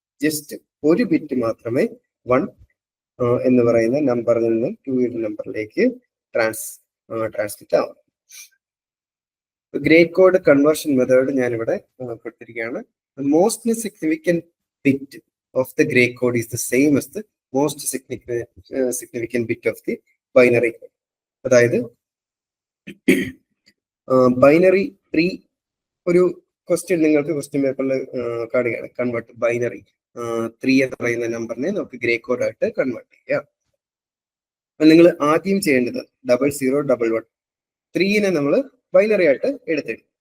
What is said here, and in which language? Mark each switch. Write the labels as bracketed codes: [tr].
[ml] Just ഒരു bit മാത്രമേ 1 എന്ന് പറയുന്ന നമ്പറിൽ നിന്നും 2 നമ്പറിലേക്ക് ട്രാൻസ്മിറ്റ് ആവും. ഗ്രേ കോഡ് കൺവേർഷൻ മെത്തേഡ് ഞാനിവിടെ കൊടുത്തിരിക്കുകയാണ്. [en] Most significant bit of the gray code is the same as the most significant bit of the binary. [ml] അതായത് ബൈനറി ട്രീ ഒരു ക്വസ്റ്റ്യൻ നിങ്ങൾക്ക് ക്വസ്റ്റ്യൻ പേപ്പറിൽ കാണുകയാണ്. കൺവേർട്ട് ബൈനറി 3 എന്ന് പറയുന്ന നമ്പറിനെ നമുക്ക് ഗ്രേ കോഡ് ആയിട്ട് കൺവേർട്ട് ചെയ്യാം. നിങ്ങൾ ആദ്യം ചെയ്യേണ്ടത് 0011 3നെ നമ്മൾ ബൈനറി ആയിട്ട് എടുത്തെഴുതും.